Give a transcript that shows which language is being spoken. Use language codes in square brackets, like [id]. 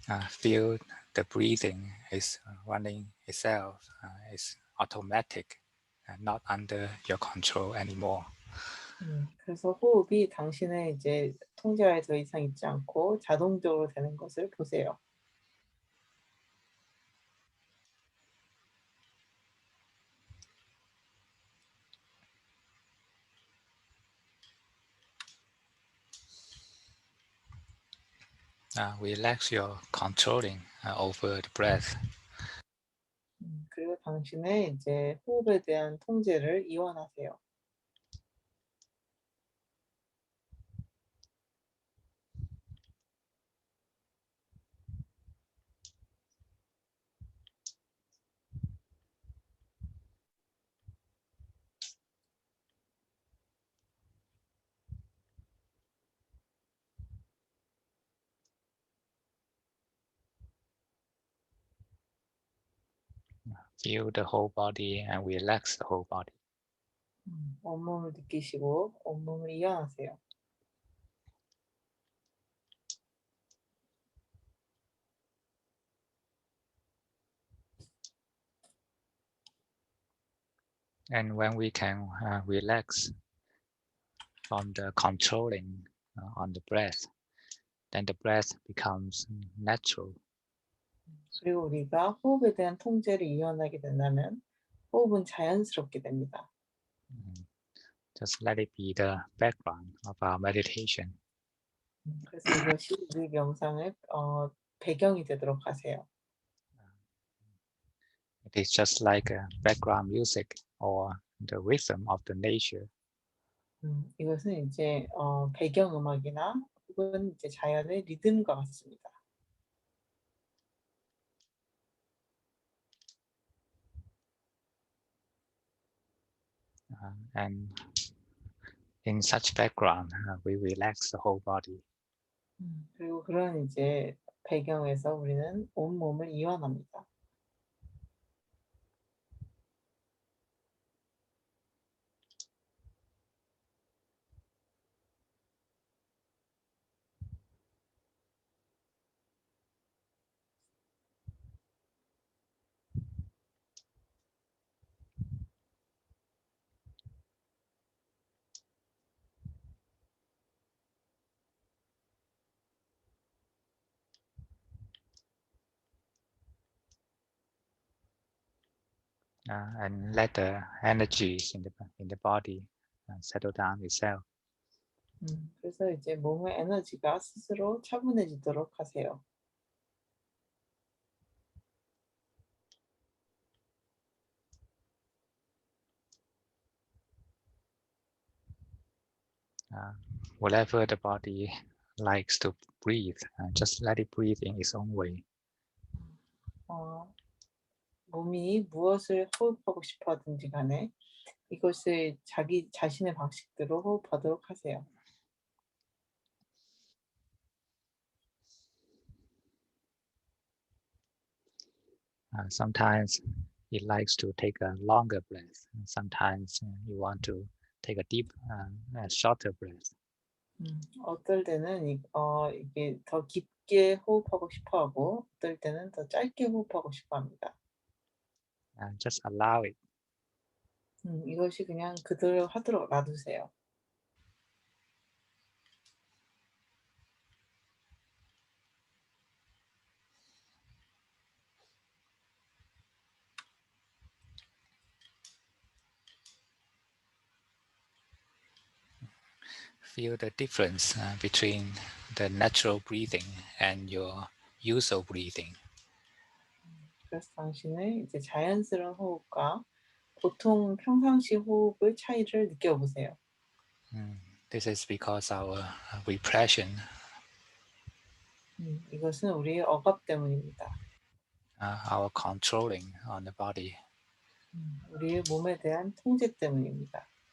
[en] Feel the breathing is running itself, is automatic, and not under your control anymore. [ko] 그래서 호흡이 당신의 이제 통제하에 더 이상 있지 않고 자동적으로 되는 것을 보세요. [en] Relax your controlling over the breath. [ko] 그리고 당신의 이제 호흡에 대한 통제를 이완하세요. [en] Feel the whole body and relax the whole body. [ko] 온몸을 느끼시고 온몸을 이완하세요. [en] And when we can relax from the controlling on the breath, then the breath becomes natural. [ko] 그리고 우리가 호흡에 대한 통제를 이완하게 된다면 호흡은 자연스럽게 됩니다. [en] Mm. Just let it be the background of our meditation. [ko] 그래서 이것이 우리 명상의 배경이 되도록 하세요. [en] It is just like a background music or the rhythm of the nature. [ko] 이것은 이제 배경 음악이나 혹은 이제 자연의 리듬과 같습니다. [en] And in such background, we relax the whole body. [ko] 그리고 그런 이제 배경에서 우리는 온몸을 이완합니다. [en] And let the energies in the body settle down itself. [ko] 그래서 이제 몸의 에너지가 스스로 차분해지도록 하세요. [en] Whatever the body likes to breathe, just let it breathe in its own way. [ko] 어, 몸이 무엇을 호흡하고 싶어 하든지 간에 이것을 자기 자신의 방식대로 호흡하도록 하세요. [en] Sometimes it likes to take a longer breath. Sometimes you want to take a deep, shorter breath. [ko] 어떨 때는 이게 더 깊게 호흡하고 싶어 하고 어떨 때는 더 짧게 호흡하고 싶어 합니다. [en] Just allow it. [ko] 이것이 그냥 그대로 하도록 놔두세요. [en] Feel the difference between the natural breathing and your usual breathing. [ko] 그래서 당신의 이제 자연스러운 호흡과 보통 평상시 호흡의 차이를 느껴보세요. [en] This is because our repression, [ko] 이것은 우리의 억압 때문입니다. [en] our controlling on the body. [ko] 우리의 몸에 대한 통제 때문입니다.